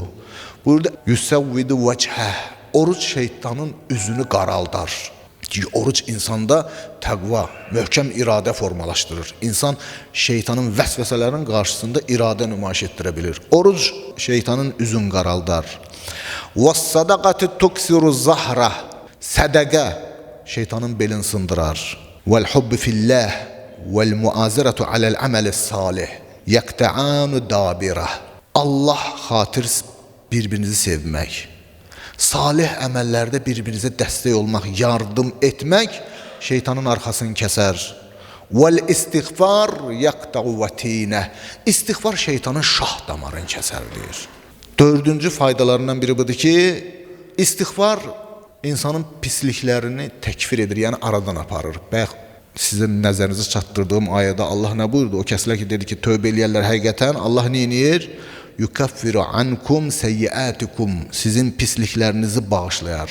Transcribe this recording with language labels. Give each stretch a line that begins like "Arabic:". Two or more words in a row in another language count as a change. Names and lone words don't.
Azerbaijani: Burada,
Arabic: يسود وجهه.
Azerbaijani: Oruc şeytanın üzünü qaraldar. Oruc insanda təqva, möhkəm iradə formalaşdırır. İnsan şeytanın vəsvəsələrinin qarşısında iradə nümayiş etdirə bilir. Oruc şeytanın üzünü qaraldar.
Arabic: وَالصَّدَقَةِ تُكْسِرُ الزَّهْرَةِ
Azerbaijani: Sədəqə şeytanın belini sındırar.
Arabic: وَالْحُبِّ فِي اللّٰهِ وَالْمُعَازِرَةُ عَلَى الْعَمَلِ الصَّالِحِ يَقْتَعَانُ دَابِرَةِ
Azerbaijani: Allah xatir bir-birinizi sevmək, salih əməllərdə bir-birinizə dəstək olmaq, yardım etmək şeytanın arxasını kəsər.
Arabic: وَالْاِسْتِغْفَارِ يَقْتَعُ وَتِينَهِ
Azerbaijani: İstiğfar şeytanın şah damarını kəsər deyir. Dördüncü faydalarından biri budur ki, istiğfar insanın pisliklərini təkfir edir, yəni aradan aparır. Bəyək sizin nəzərinizi çatdırdığım ayədə Allah nə buyurdu? O kəslər ki, dedi ki, tövbə eləyərlər həqiqətən, Allah neyinir?
Arabic: يكفر عنكم سيئاتكم
Azerbaijani: sizin pisliklərinizi bağışlayar.